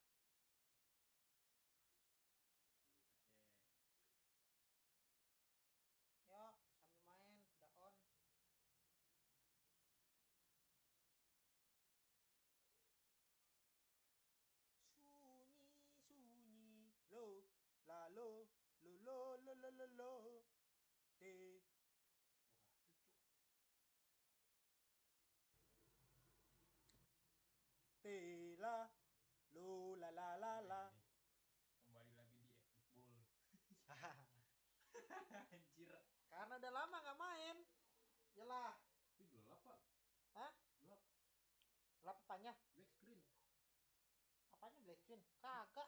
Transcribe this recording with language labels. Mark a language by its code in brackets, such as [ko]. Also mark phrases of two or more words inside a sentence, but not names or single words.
[id] Yuk, sambil main, udah on. Sunyi, sunyi, lo, la lo, lo lo lo lo lo lo, te. Tela, lo la la la la. Kembali lagi di Efootball. Anjir. Karena udah lama nggak main. Yalah. Ini gelap pak. Hah? Gelap. Gelap apanya? [en] Black screen. [id] Apanya [en] black screen? [id] Kagak.